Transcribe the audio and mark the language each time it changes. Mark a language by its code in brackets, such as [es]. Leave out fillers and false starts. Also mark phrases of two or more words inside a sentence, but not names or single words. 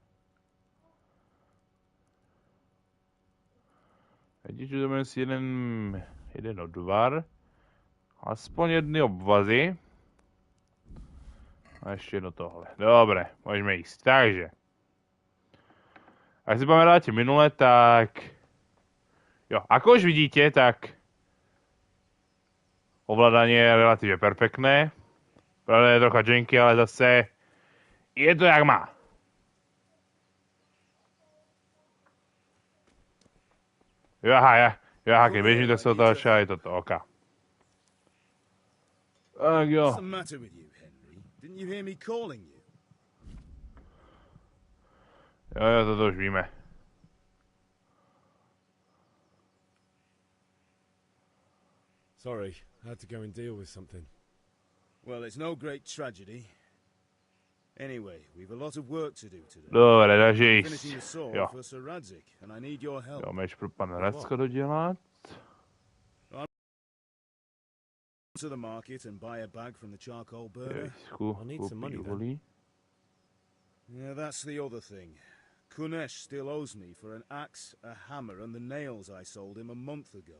[cs] Vidíte, že máme si jeden odvar. Aspoň jedny obvazy. A ještě jedno tohle. Dobré, můžeme jíst. Takže. [sk] Jak si pamätáte minule, tak... Jo, ako už vidíte, tak... Ovládanie je relatívne perfektné. Pravda je trocha janky, ale zase... Je to jak má. Jo, aha, keď bežím, tak sa otáča aj toto, oka. Tak jo. [en] What's the matter with you, Henry? Didn't you hear me calling you? [cs] Jo, toto už víme. [en] Sorry, I had to go and deal with something. Well, it's no great tragedy. Anyway, we've a lot of work to do today. [sk] Dobre, takže [en] Finishing the [cs] jíst. [en] sword [cs] Jo. [en] for Sir Radzik, and I need your help. [cs] Jo, máš pro pana Racka dodělat. [en] To the market and buy a bag from the charcoal burner. [cs] Jejsku, [en] I need some money then. [cs] uhlí. [en] Yeah, that's the other thing. Kunesh still owes me for an axe, a hammer, and the nails I sold him a month ago.